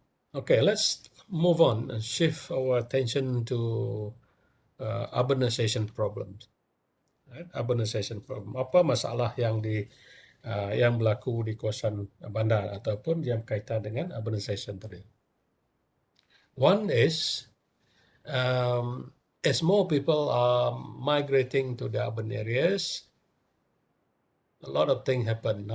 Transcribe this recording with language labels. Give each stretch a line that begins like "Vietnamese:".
English: Okay, let's move on and shift our attention to urbanization problems. Right? Urbanization problem.
Malay: Apa masalah yang yang berlaku di kawasan bandar ataupun yang kaitan dengan urbanization tadi?
English: One is as more people are migrating to the urban areas, a lot of things happen.